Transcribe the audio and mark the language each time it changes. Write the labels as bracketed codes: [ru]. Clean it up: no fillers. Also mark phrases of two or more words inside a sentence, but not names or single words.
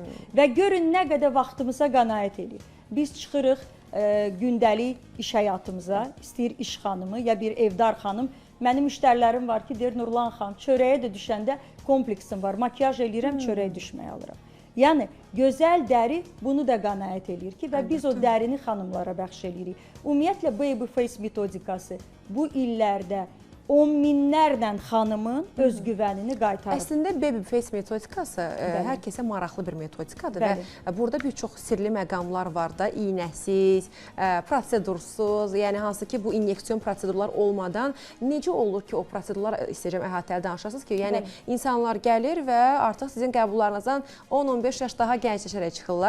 [az] Və görün nə qədər vaxtımıza qənaət edir. Biz çıxırıq gündəlik iş həyatımıza, istəyir iş xanımı ya bir evdar xanım. Mənim müştərilərim var ki, deyir Nurlan xanım, çörəyə də düşəndə kompleksim var, makyaj eləyirəm, çörəyə düşməyə alıram. Yəni, gözəl dəri bunu da qənaət eləyir ki, və biz o dərini xanımlara bəxş eləyirik. Ümumiyyətlə, [en] baby face [az] metodikası bu illərdə 10 minlərlə xanımın öz güvənini qaytarır. Əslində, [en] baby face [az] metodikası hər kəsə maraqlı bir metodikadır və burada bir çox sirli məqamlar var da, iynəsiz, prosedursuz, yəni hansı ki, bu inyeksiyon prosedurlar olmadan necə olur ki, o prosedurlar istəyəcəm əhatəli danışasınız ki, yəni insanlar gəlir və artıq sizin qəbullarınızdan 10-15 yaş daha gəncləşərək çıxırlar.